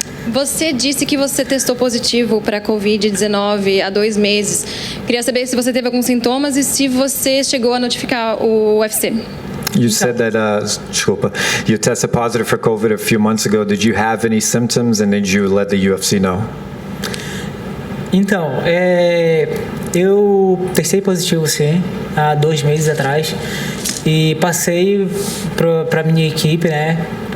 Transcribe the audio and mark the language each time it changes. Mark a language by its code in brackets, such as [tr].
[pt] Você disse que você testou positivo para Covid-19 há 2 meses. Queria saber se você teve alguns sintomas e se você chegou a notificar o UFC. [en] You said that, you tested positive for COVID a few months ago. Did you have any symptoms and did you let the UFC know? [pt] Então, eu testei positivo sim, há 2 meses atrás e passei para minha equipe, né?